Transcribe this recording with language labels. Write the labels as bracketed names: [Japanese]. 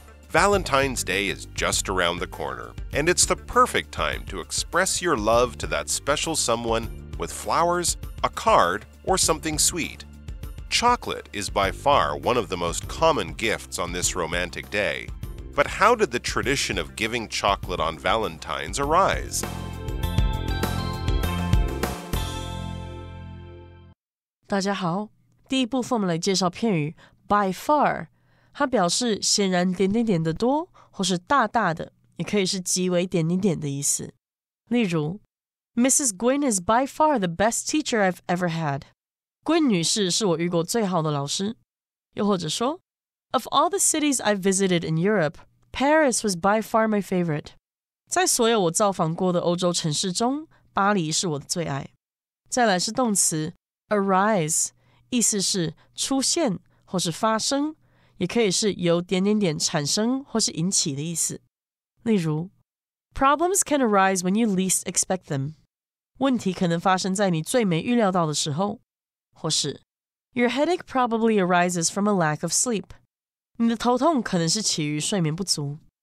[English] Valentine's Day is just around the corner, and it's the perfect time to express your love to that special someone with flowers, a card, or something sweet. Chocolate is by far one of the most common gifts on this romantic day. But how did the tradition of giving chocolate on Valentine's arise? [Chinese] 大家好，第一部分我们来介绍片语 by far。它表示显然点点点的多，或是大大的，也可以是极为点点点的意思。例如 Mrs. [English] Gwynn is by far the best teacher I've ever had. [Chinese] Gwynn 女士是我遇过最好的老师。又或者说 [English] Of all the cities I've visited in Europe, Paris was by far my favorite. [Chinese] 在所有我造访过的欧洲城市中，巴黎是我的最爱。再来是动词 arise， 意思是出现或是发生，也可以是由点点点产生或是引起的意思。例如 [English] Problems can arise when you least expect them. [Chinese] 问题可能发生在你最没预料到的时候。或是 [English] Your headache probably arises from a lack of sleep. [Chinese] 你的头痛可能是起于睡眠不足。